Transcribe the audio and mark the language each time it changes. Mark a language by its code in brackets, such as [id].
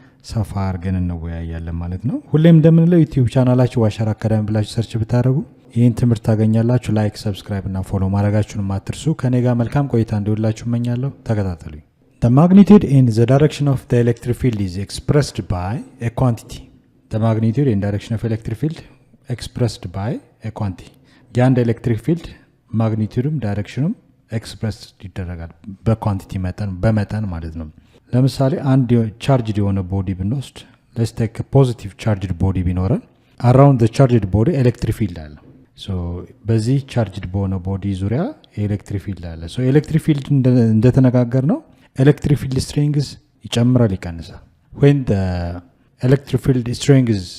[am] ሰፋ አድርገን እንወያያለን ማለት ነው። ሁሌም እንደምንለው ዩቲዩብ ቻናላችሁ አሸር አካዳሚ ብላችሁ ሰርች ብታደርጉ ይህን ትምህርት ታገኛላችሁ። ላይክ፣ ሰብስክራይብ እና ፎሎ ማድረጋችሁን አትርሱ። ከኔ ጋር መልካም ቆይታ እንዲሆንላችሁ እመኛለሁ። ተከታተሉኝ። [en] The magnitude and the direction of the electric field is expressed by a quantity. The magnitude and direction of electric field expressed by a quantity. [am] የአንድ ኤሌክትሪክ ፊልድ ማግኒቱድም ዳይሬክሽኑም ኤክስፕረስ ይደረጋል በኳንቲቲ በመጠን ማለት ነው። ለምሳሌ አንድ ቻርጅድ የሆነ ቦዲ ብንወስድ [en] let's take a positive charged body [am] ቢኖረን [en] around the charged body electric field [am] አለ። so በዚህ charged በሆነ ቦዲ ዙሪያ ኤሌክትሪክ ፊልድ አለ። so ኤሌክትሪክ ፊልድ እንደተነጋገር ነው electric field strength ይጨምራል ይቀንሳል። [en] when the electric field strength